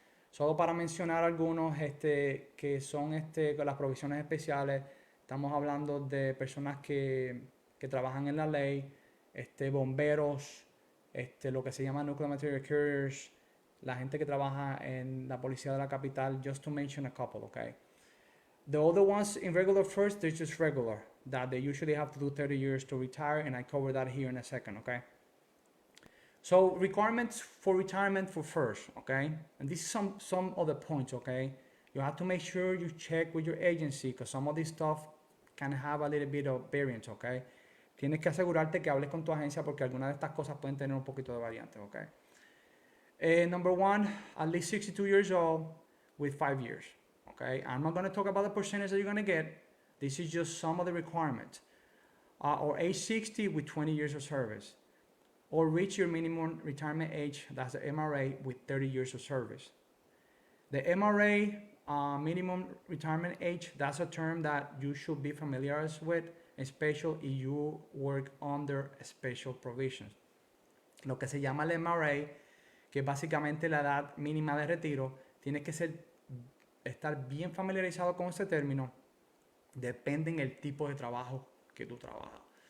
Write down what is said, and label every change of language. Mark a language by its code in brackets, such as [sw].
[es] Solo para mencionar algunos que son las provisiones especiales, estamos hablando de personas que trabajan en la ley, bomberos, lo que se llama nuclear material carriers, la gente que trabaja en la policía de la capital, [en] just to mention a couple, okay? The other ones in regular FERS, they're just regular, that they usually have to do 30 years to retire, and I cover that here in a second, okay? So requirements for retirement for FERS, okay? And this is some of the points, okay? You have to make sure you check with your agency because some of this stuff can have a little bit of variance, okay? [es] Tienes que asegurarte que hables con tu agencia porque algunas de estas cosas pueden tener un poquito de variantes, okay? [en] Number one, at least 62 years old with 5 years, okay? I'm not going to talk about the percentage that you're going to get. This is just some of the requirements. Or age 60 with 20 years of service. Or reach your minimum retirement age, that's the MRA, with 30 years of service. The MRA, minimum retirement age, that's a term that you should be familiarized with, especially if you work under special provisions. [es] Lo que se llama el MRA, que es básicamente la edad mínima de retiro, tienes que estar bien familiarizado con ese término, depende en el tipo de trabajo que tú trabajas.